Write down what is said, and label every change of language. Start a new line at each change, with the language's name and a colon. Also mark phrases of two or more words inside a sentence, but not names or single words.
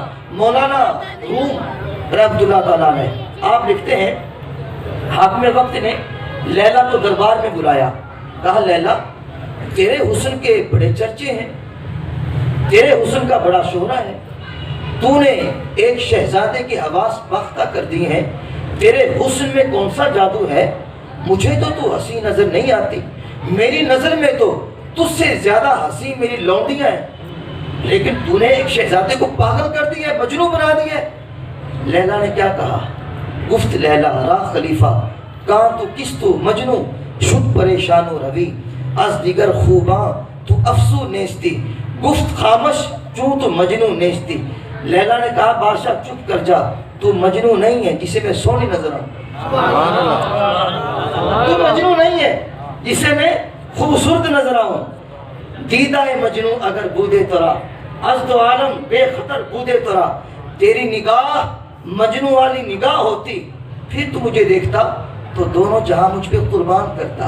Urdu: مولانا روم رحمۃ اللہ تعالیٰ نے آپ لکھتے ہیں، حاکم وقت نے لیلا کو دربار میں بلایا، کہا لیلا تیرے حسن کے بڑے چرچے ہیں، تیرے حسن کا بڑا شہرہ ہے، تو نے ایک شہزادے کی حواس باختہ کر دی ہیں، تیرے حسن میں کون سا جادو ہے؟ مجھے تو حسین نظر نہیں آتی، میری نظر میں تو تجھ سے زیادہ حسین میری لونڈیاں ہیں، لیکن تو نے ایک شہزادے کو پاگل کر دیا ہے، مجنون بنا دیا ہے۔ لیلا نے کیا کہا؟
Persian: گفت لیلا را خلیفہ کان تو کس تو مجنو شد پریشان و روی از دیگر خوباں تو افسو نیستی گفت خامش چوں تو مجنو نیستی۔
Urdu: لیلا نے کہا بادشاہ چپ کر جا، تو مجنو نہیں ہے جسے میں سونی نظر آؤں، تو مجنو نہیں ہے جسے میں خوبصورت نظر آؤں۔
Persian: دیدہ مجنو اگر بودے ترا از دو عالم بے خطر بودے ترا،
Urdu: تیری نگاہ مجنو والی نگاہ ہوتی پھر تو مجھے دیکھتا تو دونوں جہاں مجھ پہ قربان کرتا۔